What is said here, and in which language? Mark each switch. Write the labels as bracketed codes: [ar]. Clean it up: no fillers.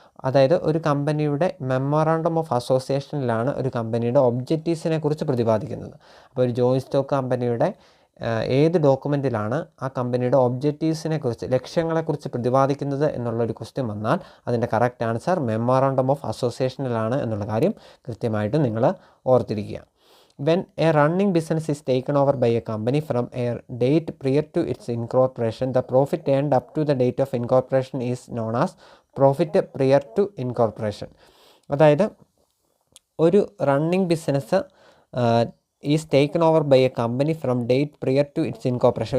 [ml] അതായത് ഒരു കമ്പനിയുടെ മെമ്മോറാണ്ടം ഓഫ് അസോസിയേഷനിലാണ് ഒരു കമ്പനിയുടെ ഒബ്ജക്റ്റീവ്സിനെ കുറിച്ച് പ്രതിപാദിക്കുന്നത്. അപ്പോൾ ഒരു ജോയിൻറ്റ് സ്റ്റോക്ക് കമ്പനിയുടെ ഏത് ഡോക്യുമെൻറ്റിലാണ് ആ കമ്പനിയുടെ ഒബ്ജക്റ്റീവ്സിനെ കുറിച്ച്, ലക്ഷ്യങ്ങളെക്കുറിച്ച് പ്രതിപാദിക്കുന്നത് എന്നുള്ളൊരു ക്വസ്റ്റ്യൻ വന്നാൽ അതിൻ്റെ കറക്റ്റ് ആൻസർ മെമ്മോറാണ്ടം ഓഫ് അസോസിയേഷനിലാണ് എന്നുള്ള കാര്യം കൃത്യമായിട്ട് നിങ്ങൾ ഓർത്തിരിക്കുക. [en] When a running business is taken over by a company from a date prior to its incorporation, the profit earned up to the date of incorporation is known as profit prior to incorporation. [ml] അതായത് ഒരു [en] Running business is taken over by a company from date prior to its incorporation.